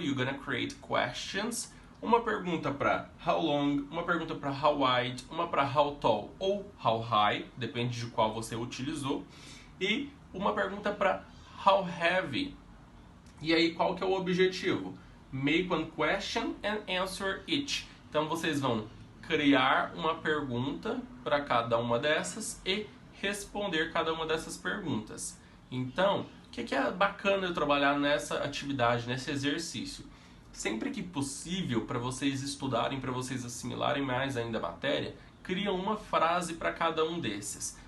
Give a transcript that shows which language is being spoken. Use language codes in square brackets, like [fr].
[en] You're gonna create questions. [pt] Uma pergunta para how long, uma pergunta para how wide, uma para how tall ou how high, depende de qual você utilizou, e uma pergunta para how heavy. E aí, qual que é o objetivo? [en] Make one question and answer each. [pt] Então vocês vão criar uma pergunta para cada uma dessas e responder cada uma dessas perguntas. Então, o que é bacana eu trabalhar nessa atividade, nesse exercício? Sempre que possível, para vocês estudarem, para vocês assimilarem mais ainda a matéria, cria uma frase para cada um desses.